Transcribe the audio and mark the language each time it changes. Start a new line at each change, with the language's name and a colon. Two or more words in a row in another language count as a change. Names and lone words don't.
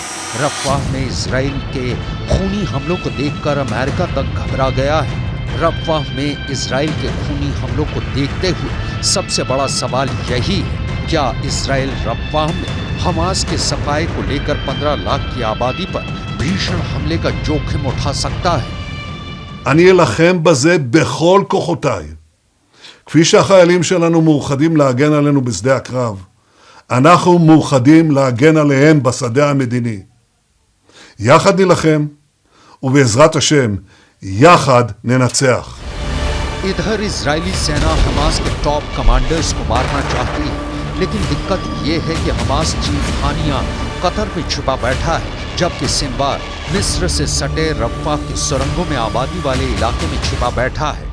Hindi: रफ़ा में इजराइल के खूनी हमलों को देखकर अमेरिका तक घबरा गया है। रफ़ा में इजराइल के खूनी हमलों को देखते हुए सबसे बड़ा सवाल यही है, क्या इजराइल रफ़ा में हमास के सफाए को लेकर 15 लाख की आबादी पर भीषण हमले का जोखिम उठा सकता है?
Hebrew: אני אלחם בזה בכל כוחותיי. כפי שהחיילים שלנו מאוחדים להגן עלינו בשדה הקרב, אנחנו מאוחדים להגן עליהם בשדה המדיני. יחד נלחם, ובעזרת השם, יחד ननצח।
Hindi: इधर इजरायली सेना हमास के
English: top commanders
Hindi: को मारना चाहती है, लेकिन दिक्कत ये है कि हमास चीफ खानिया कतर में छुपा बैठा है, जबकि सिनवार मिस्र से सटे रफ़ा की सुरंगों में आबादी वाले इलाके में छिपा बैठा है।